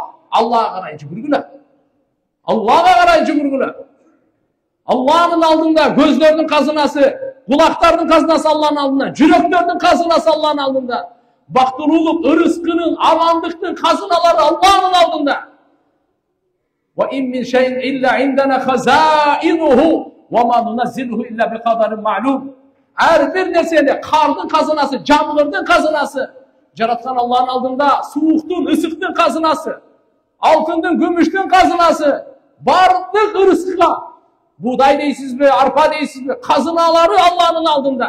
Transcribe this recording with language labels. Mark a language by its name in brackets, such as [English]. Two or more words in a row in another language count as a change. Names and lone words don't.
[Kyrgyz] Аллага карай жүгүргүлө. Аллага карай жүгүргүлө. Алланын алдында көздөрдүн казынасы, кулактардын казынасы Алланын алдында, жүрөктөрдүн казынасы Алланын алдында. Бактылуулук, ырыскынын, амандыктын казыналары Алланын алдында. [Arabic] وإن من شيء إلا عندنا خزائنه وما ننزله إلا بقدر معلوم. [Kyrgyz] Ар бир нерседе кардын казынасы, жамгырдын казынасы жараткан Алланын алдында, сууктун, ысыктын казынасы, алтындын, күмүштүн казынасы, бардык ырыскка, будай дейсизби, арпа дейсизби, казыналары Алланын алдында.